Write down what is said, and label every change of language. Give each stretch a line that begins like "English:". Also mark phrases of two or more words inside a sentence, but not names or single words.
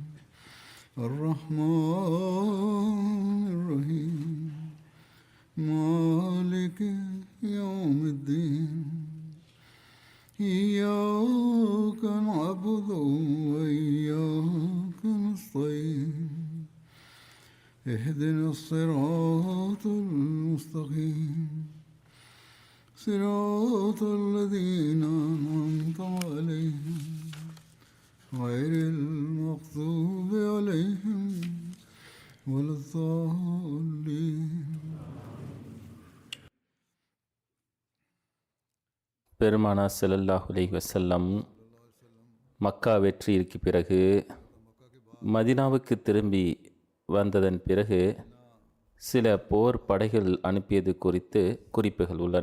Arabic: الرحمن الرحيم مالك يوم الدين إياك نعبد وإياك نستعين اهدنا الصراط المستقيم صراط الذين أنعمت عليهم غير المغضوب عليهم ولا الضالين.
Tamil: பெருமானா
Arabic: صلى الله عليه وسلم
Tamil: மக்கா வெற்றியிற்கு பிறகு மதீனாவுக்கு திரும்பி வந்ததன் பிறகு சில போர் படைகள் அனுப்பியது குறித்து குறிப்புகள் உள்ளன.